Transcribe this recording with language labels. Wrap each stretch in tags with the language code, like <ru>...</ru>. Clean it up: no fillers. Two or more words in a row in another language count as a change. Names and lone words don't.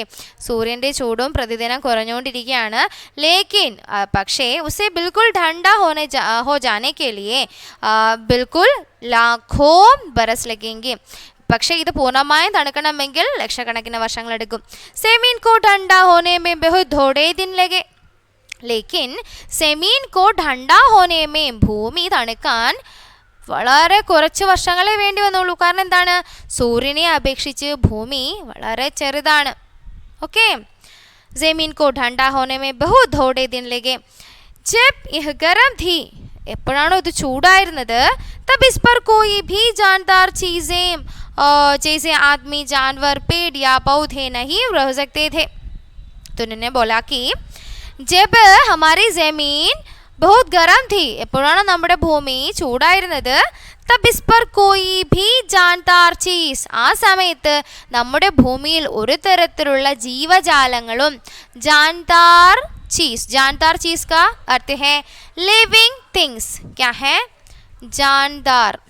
<ml>സൂര്യൻ്റെ ചൂടും പ്രതിദിനം കുറഞ്ഞുകൊണ്ടിരിക്കുകയാണ്.</ml> <hi>लेकिन पक्षे उसे बिल्कुल ठंडा हो जाने के लिए बिल्कुल लाखों बरस लगेंगे.</hi> <ml>പക്ഷേ ഇത് പൂർണ്ണമായും തണുക്കണമെങ്കിൽ ലക്ഷക്കണക്കിന് വർഷങ്ങളെടുക്കും.</ml> <hi>ज़मीन को ठंडा होने में बहुत थोड़े दिन लगे. लेकिन ज़मीन को ठंडा होने में,</hi> <ml>ഭൂമി തണുക്കാൻ വളരെ കുറച്ച് വർഷങ്ങളെ വേണ്ടി വന്നുള്ളൂ. കാരണം എന്താണ്? സൂര്യനെ അപേക്ഷിച്ച് ഭൂമി വളരെ ചെറുതാണ്, ഓക്കെ.</ml> <hi>ज़मीन को ठंडा होने में बहुत थोड़े दिन लगे. जब यह गरम थी,</hi> <ml>എപ്പോഴാണോ ഇത് ചൂടായിരുന്നത്,</ml> <hi>तब इस पर कोई भी जानदार चीज़ें जैसे आदमी, जानवर, पेड़ या पौधे नहीं रह सकते थे. तो उन्होंने बोला कि जब हमारी ज़मीन बहुत गरम थी,</hi> <ml>എപ്പോഴാണ് നമ്മുടെ ഭൂമി ചൂടായിരുന്നത്,</ml> <hi>तब इस पर कोई भी जानदार चीज़,</hi> <ml>ആ സമയത്ത് നമ്മുടെ ഭൂമിയിൽ ഒരു തരത്തിലുള്ള ജീവജാലങ്ങളും,</ml> <hi>जानदार चीज़, जानदार चीज़ का अर्थ है</hi> <en>living things.</en> <hi>क्या है? जानदार.</hi>